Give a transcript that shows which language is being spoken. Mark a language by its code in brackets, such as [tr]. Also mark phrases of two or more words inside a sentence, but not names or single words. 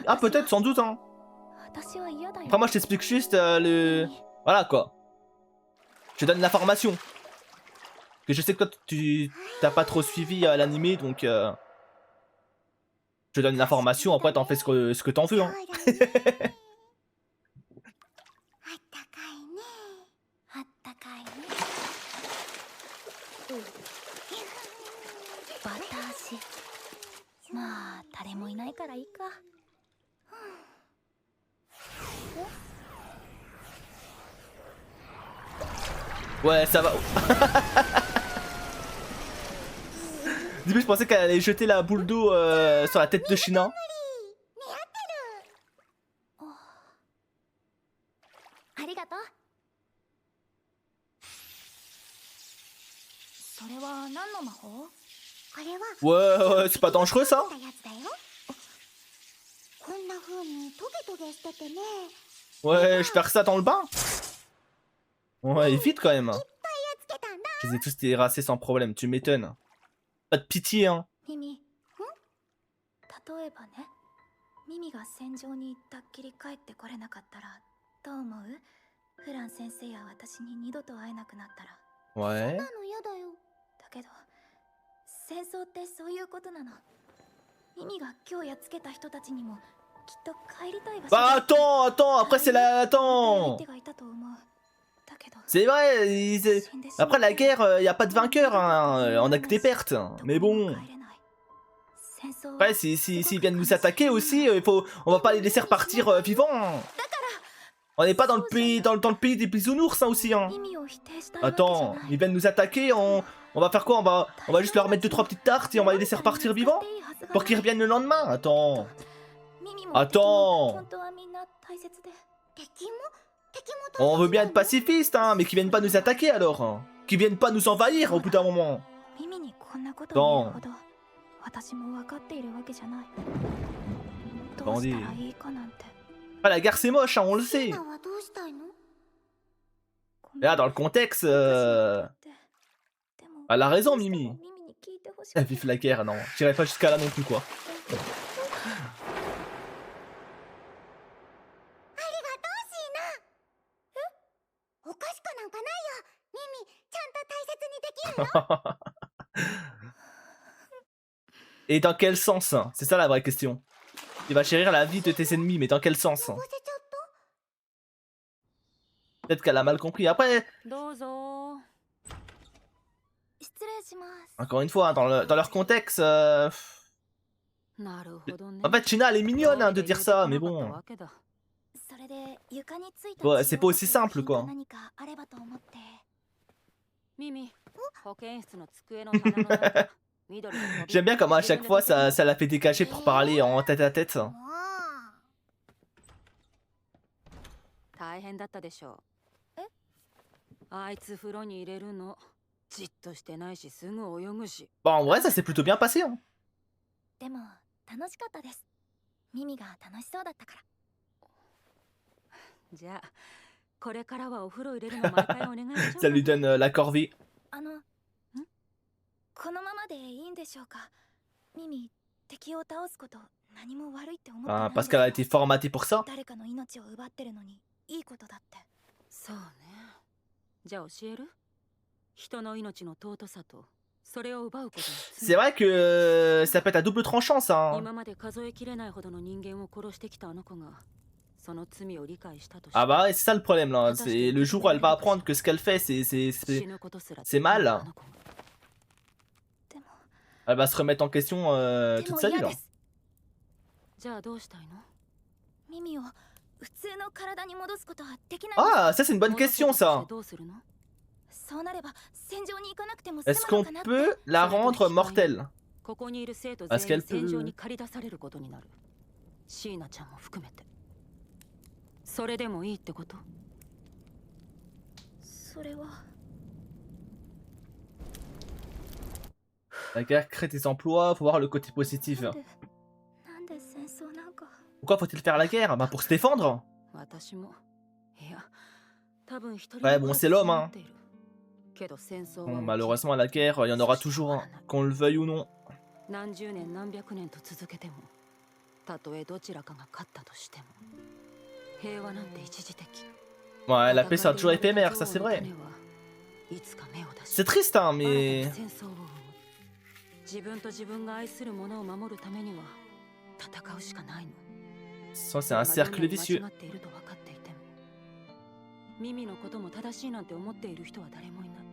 [fr] Ah, peut-être, sans doute, hein. Après, moi, je t'explique juste le... Voilà, quoi. Je te donne l'information. Que je sais que toi, tu t'as pas trop suivi l'animé, donc... Je te donne l'information, après, t'en fais ce que t'en veux, hein. [ja] あったかいね。あったかいね。私。まあ誰もいないからいいか。 [fr] Ouais, ça va. Au début, je pensais qu'elle allait jeter la boule d'eau sur la tête de Shina. [ja] ありがとう。それは何の魔法？これは [fr] Ouais, c'est pas dangereux, ça? [ja] やつだよ。こんな風にトゲトゲしててね。 [fr] Ouais, je perds ça dans le bain. Ouais, vite quand même. [ja] つけたんだ。 [fr] Je les ai tous terrassés sans problème, tu m'étonnes. Pas de pitié, hein. [ja] ミミ。例えばね、ミミが戦場に行ったっきり帰ってこれなかったらどう思う？フラン先生や私に二度と会えなくなったら。 [fr] Ouais. [ja] なのやだよ。だけど戦争ってそういうことなの。ミミが今日やっつけた人たちにもきっと帰りたい場所 [fr] Bah [ja] だって [fr] attends, après c'est la... [ja] 相 [fr] Attends. [ja] 手がいたと思う。だけど [fr] C'est vrai, après la guerre, y a pas de vainqueur, hein. On a que des pertes. [ja] どこ [fr] Mais [ja] にも [fr] bon... [ja] 帰れない。戦争は [fr] Après, s'ils viennent nous attaquer aussi, on va pas les laisser repartir vivants. On n'est pas dans le pays, dans le pays des bisounours, hein, aussi, hein. [ja] 意味を否定したいわけじゃ [fr] Attends, [ja] ない。 [fr] ils viennent nous attaquer, on va faire quoi, on va juste leur mettre 2-3 petites tartes et on va les laisser repartir vivants pour qu'ils reviennent le lendemain. Attends. [ja] ミミも [fr] Attends. [ja] 本当はみんな大切で。敵も敵も [fr] On veut bien être pacifiste, hein, mais qu'ils viennent pas nous attaquer alors. Hein. Qu'ils viennent pas nous envahir au bout d'un moment. [ja] ミミにこんなことを言うほど私も分かっているわけじゃない。どうしたらいいかなんて。 [fr] Ah, la guerre c'est moche, hein, on le [ja] シ [fr] sait. [ja] ーナはどうしたいの？ [fr] Là, dans le contexte, [ja] でも [fr] elle a raison, [ja] どうしても [fr] Mimi. [ja] ミミに聞いてほしくて [fr] Vive la guerre, non. J'irai pas jusqu'à là non plus, quoi. [ja] おかしくなんかないよ。ミミ、ちゃんと大切にできるよ。 [fr] Et dans quel sens? C'est ça la vraie question. Tu vas chérir la vie de tes ennemis, mais dans quel sens? [ja] のぼせちゃった？ [fr] Peut-être qu'elle a mal compris. Après, [ja] どうぞ。失礼します。 [fr] encore une fois, dans leur contexte, [ja] なるほどね。 [fr] en fait, China, elle est mignonne hein, de dire ça, mais bon. [ja] それで床についた [fr] Ouais, c'est pas aussi simple, quoi. [ja] 何かあればと思って。ミミ、保健室の机の棚の中。緑の飛び [fr] J'aime bien comment à chaque fois ça la fait décacher pour parler en tête à tête. [ja] もう。大変だったでしょう。あいつ風呂に入れるの。じっとしてないしすぐ泳ぐし。 [fr] Bon, en vrai, ça s'est plutôt bien passé. Hein. [ja] でも楽しかったです。ミミが楽しそうだったから。じゃあ、これからはお風呂入れるの毎回お願いしよう。 [fr] Ça lui donne la corvée. [ja] このままでいいんでしょうか。ミミ、敵を倒すこと何も悪いって思って [fr] Ah, [ja] ないん [fr] parce [ja] です [fr] qu'elle a [ja] か？ [fr] été formatée pour ça. [ja] 誰かの命を奪ってるのにいいことだって。そうね。じゃあ教える？人の命の尊さとそれを奪うことの [fr] C'est vrai que ça peut être à double tranchant ça. Hein. [ja] 今まで数えきれないほどの人間を殺してきたあの子がその罪を理解したとして [fr] Ah bah ouais, c'est ça le problème là. C'est le jour où elle va apprendre que ce qu'elle fait c'est mal. [ja] でも [fr] Elle va se remettre en question [ja] で [fr] toute [ja] も [fr] sa vie [ja] 嫌 [fr] là. [ja] です。じゃあどうしたいの？ミミを普通の体に戻すことはできないんですか？ [fr] Ah, ça c'est une bonne question ça. [ja] どうするの？そうなれば戦場に行かなくても済 [fr] Est-ce [ja] むの [fr] qu'on [ja] かなって。 [fr] peut la rendre mortelle? [ja] ここにいる生徒 [fr] Est-ce [ja] 全員 [fr] qu'elle [ja] 戦場 [fr] peut... [ja] に駆り出されることになる。シーナちゃんも含めて。それでもいいってこと？それは [fr] La guerre crée des emplois, faut voir le côté positif. [ja] なんで戦争なんか。 [fr] Pourquoi faut-il faire la guerre? Bah pour se défendre. [ja] 私も。いや、多分一人 [fr] Ouais, bon, c'est l'homme, hein. [ja] けど戦争は [fr] Bon, malheureusement, la guerre, il y en aura toujours, hein, qu'on le veuille ou non. [ja] 何十年何百年と続けても、たとえどちらかが勝ったとしても、平和なんて一時的。 [fr] Ouais, la paix, ça a toujours éphémère, ça c'est vrai. C'est triste, hein, mais... [ja] 自分と自分が愛するものを守るためには戦うしかないの。 [fr] Ça, c'est un cercle vicieux. [ja] 間違っていると分かっていても、ミミのことも正しいなんて思っている人は誰もいない。